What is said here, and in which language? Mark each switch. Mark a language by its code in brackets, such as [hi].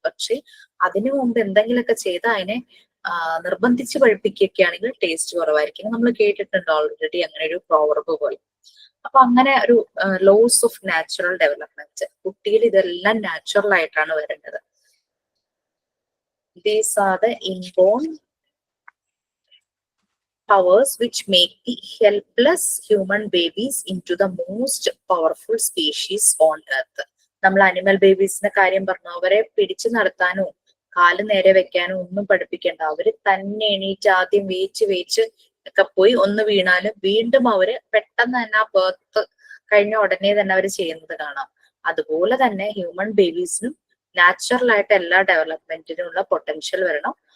[ml] പക്ഷെ അതിനു മുമ്പ് എന്തെങ്കിലുമൊക്കെ ചെയ്ത് അതിനെ നിർബന്ധിച്ച് പഴുപ്പിക്കുകയാണെങ്കിൽ ടേസ്റ്റ് കുറവായിരിക്കും. നമ്മൾ കേട്ടിട്ടുണ്ട് ഓൾറെഡി അങ്ങനെ ഒരു പ്രോവർബ് പോലെ. അപ്പൊ അങ്ങനെ ഒരു ലോസ് ഓഫ് നാച്ചുറൽ ഡെവലപ്മെന്റ്, കുട്ടിയിൽ ഇതെല്ലാം നാച്ചുറൽ ആയിട്ടാണ് വരേണ്ടത്. [en] These are the inborn powers which make the helpless human babies into the most powerful species on earth. [ml] നമ്മൾ അനിമൽ ബേബീസിന്റെ കാര്യം പറഞ്ഞു. അവരെ പിടിച്ചു നടത്താനോ കാല് നേരെ വെക്കാനോ ഒന്നും പഠിപ്പിക്കേണ്ട. അവര് തന്നെ എണീറ്റ് ആദ്യം വേച്ച് ഒക്കെ പോയി ഒന്ന് വീണാലും വീണ്ടും അവര് പെട്ടെന്ന് തന്നെ ആ ബർത്ത് കഴിഞ്ഞ ഉടനെ തന്നെ അവർ ചെയ്യുന്നത് കാണാം. അതുപോലെ തന്നെ ഹ്യൂമൻ ബേബീസിനും നാച്ചുറൽ ആയിട്ട് എല്ലാ ഡെവലപ്മെന്റിനും ഉള്ള പൊട്ടൻഷ്യൽ വരണം.